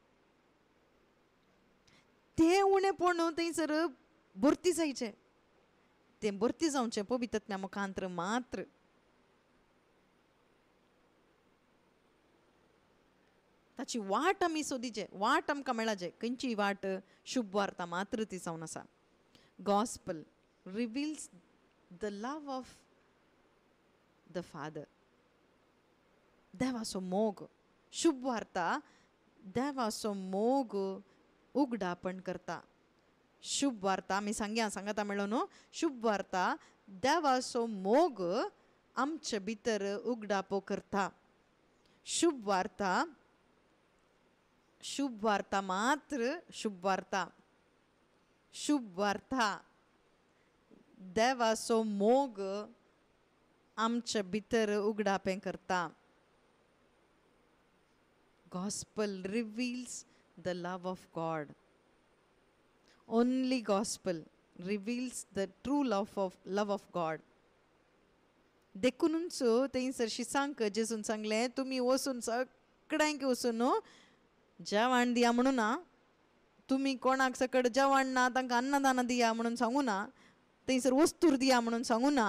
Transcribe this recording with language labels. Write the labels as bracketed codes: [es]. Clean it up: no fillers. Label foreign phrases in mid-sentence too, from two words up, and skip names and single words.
[kok] तें उणेपण थंयसर भरती जायचें. तें भरती जावचें पवित्र आत्म्या मुखांतर मात्र. ताची वाट आमी सोदिचे, वाट आमकां मेळाचे. खंयची वाट? शुभ वार्ता मात्र ती जावन आसा. [en] Gospel reveals the love of the Father. [kok] देवाचो मोग, शुभ वार्ता देवाचो मोग उगडापण करता. शुभ वार्ता आमी सांगता मेळो न्हू. शुभ वार्ता देवाचो मोग आमचे भितर उगडापो करता. शुभ वार्ता मात्र, शुभ वार्ता देवाचो मोग आमचे भितर उगडापें करता. [en] Gospel reveals the love of God. Only gospel reveals the true love of God. [kok] देखूनच थंयसर शिसांक जेजून सांगलें, तुमी वचून सगळ्यांक वचून जेवण दिया म्हणून ना, तुमी कोणाक सकट जेवण ना तांकां अन्नदान दिया म्हणून सांगू ना, थंयसर वस्तूर दिया म्हणून सांगू ना.